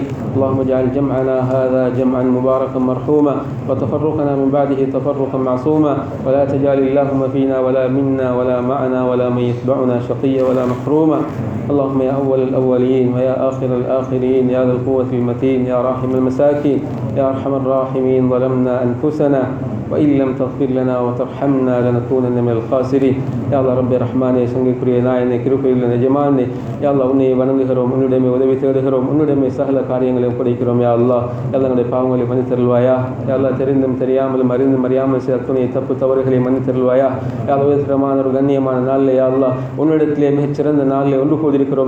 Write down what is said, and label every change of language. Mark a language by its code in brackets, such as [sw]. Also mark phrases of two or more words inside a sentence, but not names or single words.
[ar] اللهم اجعل جمعنا هذا جمعا مباركا مرحوما، وتفرقنا من بعده تفرقا معصوما، ولا تجعل اللهم فينا ولا منا ولا معنا ولا من يتبعنا شقيا ولا محروما. اللهم يا أول الأولين ويا آخر الآخرين، يا ذا القوة المتين، يا راحم المساكين، يا أرحم الراحمين، ظلمنا أنفسنا وإن لم تغفر لنا وترحمنا لنكونن من الخاسرين. يا الله رب رحمانே, [ta] சங்கைக்குரிய நாயனே, கிருபையுள்ள எஜமானே, [ar] يا الله [ta] உன்னை வணங்குகிறோம், உன்னிடமே உதவி தேடுகிறோம், உன்னிடமே சகல காரியங்களை ஒப்படைக்கிறோம். [ar] يا الله [ta] எங்களுடைய பாவங்களை மன்னித்தருள்வாயா. [ar] يا الله [ta] தெரிந்தும் தெரியாமலும் அறிந்தும் அறியாமல் செய்த அத்துணை தப்பு தவறுகளை மன்னித்தருள்வாயா. [ar] يا الله [ta] உயர்தரமான ஒரு கண்ணியமான நாளில் [ar] يا الله [ta] உன்னிடத்திலே மிகச்சிறந்த நாளில் ஒன்று கூடியிருக்கிறோம்.